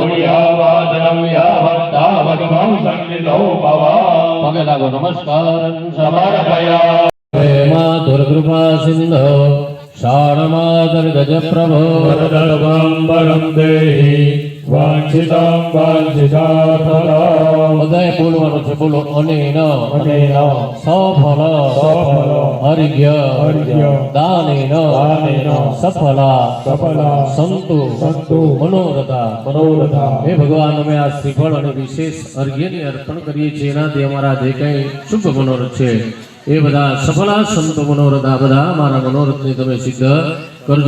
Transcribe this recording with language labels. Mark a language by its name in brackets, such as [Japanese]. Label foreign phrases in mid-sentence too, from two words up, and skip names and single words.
[Sanskrit] यावादनं यावत्तावत्त्वं सन्निधौ भव। पगे लागो नमस्कारं समर्पयामि। मातुर्कृपा सिन्धो शाणमातर्गज प्रभो वरदं वरं देहि वाञ्छितं वाञ्छितार्थदं। [Gujarati] બધાએ બોલવાનું છે બોલો અનેન [Sanskrit] અનેન સફલ સફલ હરિજ્ઞ હરિજ્ઞ દાનેન દાનેન સફલા સફલા સંતુ સંતુ મનોરથા મનોરથા। [Gujarati] હે ભગવાન અમે આ શ્રીફળ અને વિશેષ અર્ઘ્યની અર્પણ કરીએ છીએ એનાથી અમારા જે કંઈ શુભ મનોરથ છે એ બધા [Sanskrit] સફલા સંતો મનોરથ [Gujarati] આ બધા અમારા મનોરથને તમે સિદ્ધ કરજો।